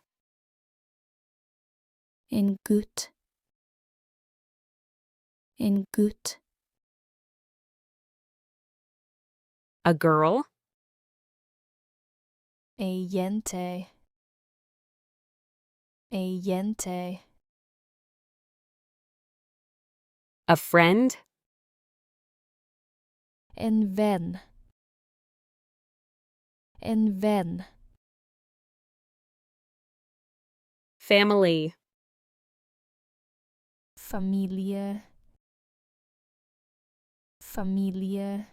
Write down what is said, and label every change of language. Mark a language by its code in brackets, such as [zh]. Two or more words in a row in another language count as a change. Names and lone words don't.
[no] En gut. En gut. [en] A girl. [no] En jente. En jente. [en] A friend. [no] En ven. En ven. [en] Family. [no] Familie. Familie.